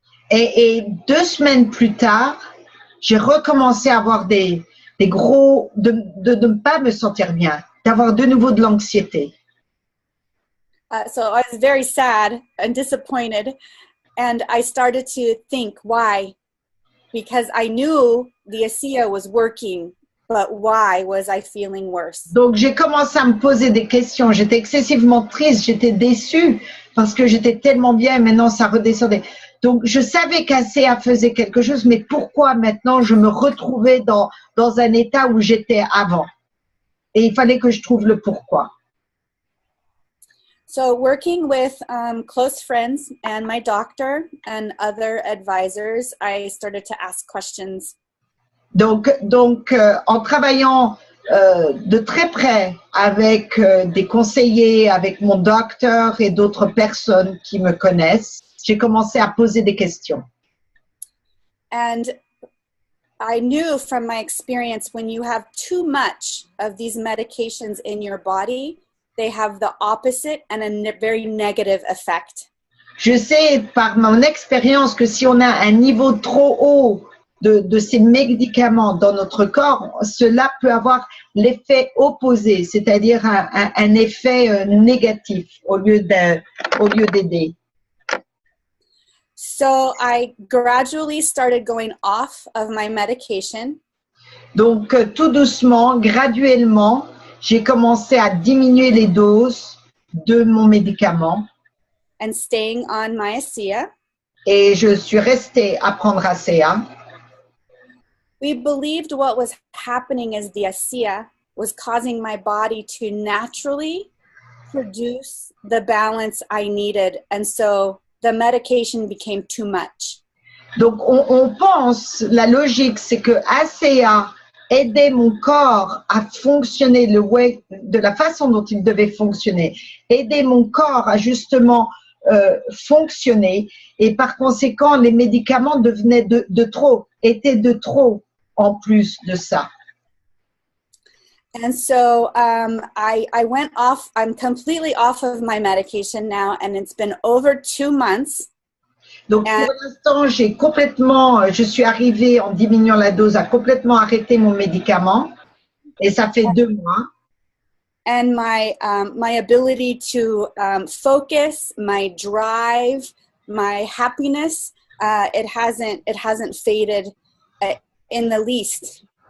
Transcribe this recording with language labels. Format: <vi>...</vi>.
<fr>Et 2 semaines plus tard, j'ai recommencé à avoir de ne pas me sentir bien, d'avoir de nouveau de l'anxiété.</fr> <en>So I was very sad and disappointed, and I started to think why, because I knew the ASEA was working, but why was I feeling worse?</en> <fr>Donc j'ai commencé à me poser des questions. J'étais excessivement triste, j'étais déçue parce que j'étais tellement bien et maintenant ça redescendait. Donc je savais qu'ASEA faisait quelque chose, mais pourquoi maintenant je me retrouvais dans un état où j'étais avant? Et il fallait que je trouve le pourquoi.</fr> <en>So working with close friends and my doctor and other advisors, I started to ask questions.</en> <fr>Donc en travaillant de très près avec des conseillers, avec mon docteur et d'autres personnes qui me connaissent, j'ai commencé à poser des questions.</fr> <en>And I knew from my experience, when you have too much of these medications in your body, they have the opposite and a very negative effect.</en> <fr>Je sais par mon expérience que si on a un niveau trop haut de ces médicaments dans notre corps, cela peut avoir l'effet opposé, c'est-à-dire un effet négatif au lieu d'aider.</fr> <en>So I gradually started going off of my medication.</en> <fr>Donc tout doucement, graduellement, j'ai commencé à diminuer les doses de mon médicament.</fr> <en>And staying on my ASEA.</en> <fr>Et je suis restée à prendre ASEA.</fr> <en>We believed what was happening is the ASEA was causing my body to naturally produce the balance I needed. And so the medication became too much.</en> <fr>Donc on pense, la logique, c'est que ASEA aidait mon corps à fonctionner de la façon dont il devait fonctionner, aider mon corps à justement fonctionner, et par conséquent les médicaments devenaient de trop, étaient de trop en plus de ça.</fr> <en>And so I went off, I'm completely off of my medication now, and it's been over 2 months.</en> <fr>Donc pour l'instant, je suis arrivée en diminuant la dose à complètement arrêter mon médicament, et ça fait 2 mois.</fr> <en>And my ability to focus, my drive, my happiness, it hasn't faded in the least.</en>